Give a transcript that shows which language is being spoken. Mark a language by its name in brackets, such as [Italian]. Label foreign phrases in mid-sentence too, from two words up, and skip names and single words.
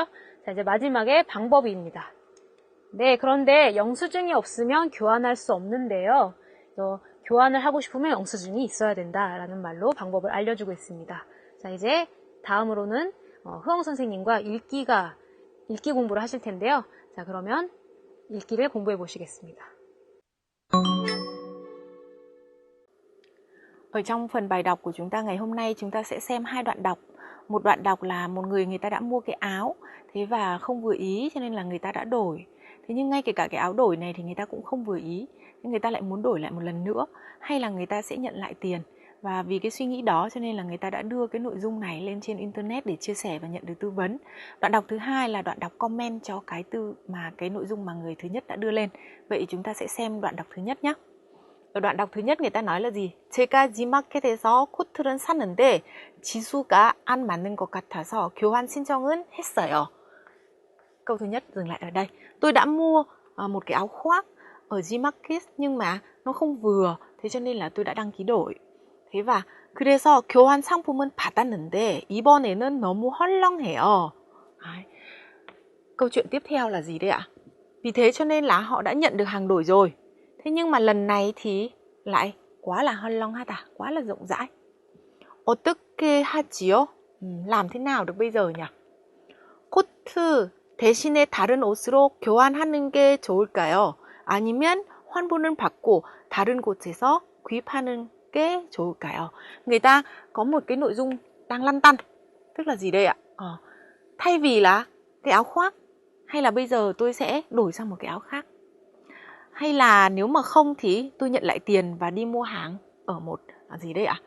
[Korean] 자, 이제 마지막에 방법입니다. 네, 그런데 영수증이 없으면 교환할 수 없는데요. 교환을 하고 싶으면 영수증이 있어야 된다라는 말로 방법을 알려주고 있습니다. 자, 이제 다음으로는 흐엉 선생님과 읽기 공부를 하실 텐데요. 자, 그러면 읽기를 공부해 보시겠습니다. [Vietnamese] Ở trong phần bài đọc của chúng ta ngày hôm nay chúng ta sẽ xem hai đoạn đọc. Một đoạn đọc là một người ta đã mua cái áo thế và không vừa ý cho nên là người ta đã đổi. Thế nhưng ngay kể cả cái áo đổi này thì người ta cũng không vừa ý, nên người ta lại muốn đổi lại một lần nữa, hay là người ta sẽ nhận lại tiền. Và vì cái suy nghĩ đó cho nên là người ta đã đưa cái nội dung này lên trên internet để chia sẻ và nhận được tư vấn. Đoạn đọc thứ hai là đoạn đọc comment cho cái nội dung mà người thứ nhất đã đưa lên. Vậy chúng ta sẽ xem đoạn đọc thứ nhất nhé. ở đoạn đọc thứ nhất người ta nói là gì? [Korean] 제가 G마켓에서 코트를 샀는데 지수가 안 맞는 것 같아서 교환 신청은 했어요. [Vietnamese] Câu thứ nhất dừng lại ở đây. Tôi đã mua một cái áo khoác ở Gmarket nhưng mà nó không vừa, thế cho nên là tôi đã đăng ký đổi. Thế và [Korean] 그래서 교환 상품은 받았는데 이번에는 너무 헐렁해요. [Vietnamese] Đấy. Câu chuyện tiếp theo là gì đây ạ? Vì thế cho nên là họ đã nhận được hàng đổi rồi. Thế nhưng mà lần này thì lại quá là 헐렁하다, quá là rộng rãi. [Korean] 어떻게 하지요? [Vietnamese] làm thế nào được bây giờ nhỉ? [Korean] 코트 대신에 다른 옷으로 교환하는 게 좋을까요? 아니면 환불을 받고 다른 곳에서 구입하는 게 좋을까요? [Vietnamese] Người ta có một cái nội dung đang lăn tăn. Tức là gì đây ạ? Thay vì là cái áo khoác, hay là bây giờ tôi sẽ đổi sang một cái áo khác. Hay là nếu mà không thì tôi nhận lại tiền và đi mua hàng ở một gì đây ạ?